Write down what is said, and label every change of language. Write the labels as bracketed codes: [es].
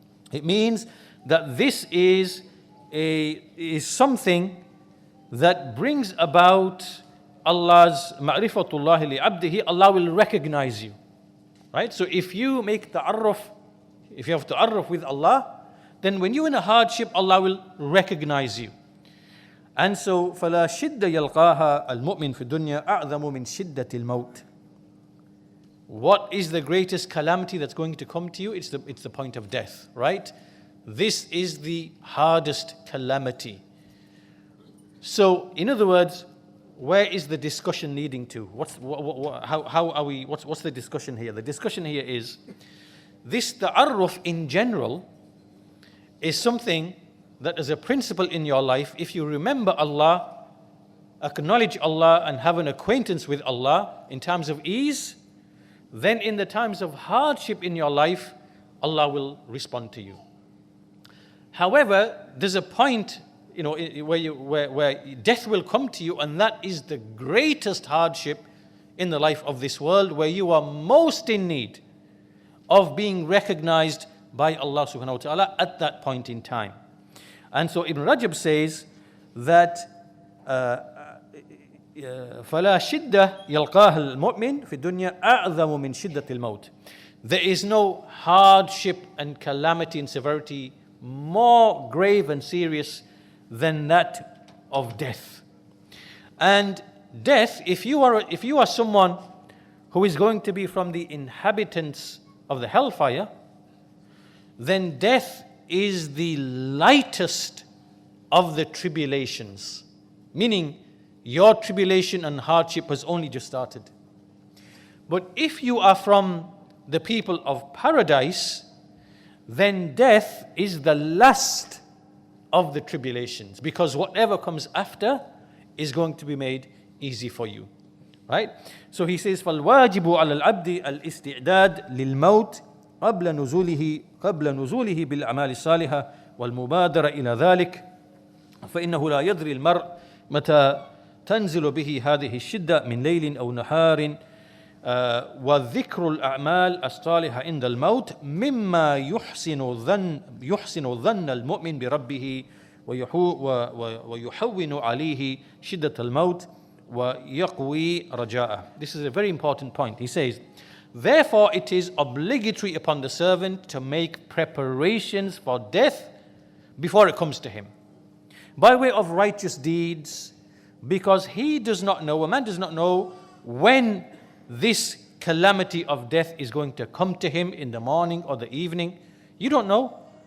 [en] It means that this is something that brings about Allah's ma'rifatullah li abdihi. Allah will recognize you, right? So if you make ta'arruf, if you have ta'arruf with Allah, then when you're in a hardship, Allah will recognize you. And so [ar] فَلَا شِدَّ يَلْقَاهَا الْمُؤْمِنُ فِي الدُّنْيَا أَعْظَمُ مِنْ شِدَّةِ الْمَوْتِ. [en] What is the greatest calamity that's going to come to you? It's the point of death, right? This is the hardest calamity. So, in other words, where is the discussion leading to? What's the discussion here? The discussion here is this ta'arruf in general is something that as a principle in your life, if you remember Allah, acknowledge Allah and have an acquaintance with Allah in times of ease, then in the times of hardship in your life, Allah will respond to you. However, there's a point where death will come to you, and that is the greatest hardship in the life of this world, where you are most in need of being recognized by Allah subhanahu wa ta'ala at that point in time. And so Ibn Rajab says that [ar] فَلَا شِدَّةَ يَلْقَاهَا الْمُؤْمِنُ فِي الدُّنْيَا أَعْظَمُ مِنْ شِدَّةِ الْمَوْتِ. [en] There is no hardship and calamity and severity more grave and serious than that of death. And death, if you are someone who is going to be from the inhabitants of the hellfire, then death is the lightest of the tribulations. Meaning, your tribulation and hardship has only just started. But if you are from the people of paradise, then death is the last of the tribulations, because whatever comes after is going to be made easy for you. Right? So he says, [ar] فَالْوَاجِبُ عَلَى الْعَبْدِ الْإِسْتِعْدَادِ لِلْمَوْتِ قبل نزوله بالأعمال الصالحة والمبادرة إلى ذلك فإنه لا يدري المرء متى تنزل به هذه الشدة من ليل أو نهار وذكر الأعمال الصالحة عند الموت مما يحسن الظن المؤمن بربه ويحون عليه شدة الموت ويقوي رجاءه. [en] This is a very important point. He says, therefore it is obligatory upon the servant to make preparations for death before it comes to him, by way of righteous deeds, because he does not know, a man does not know when this calamity of death is going to come to him, in the morning or the evening. You don't know.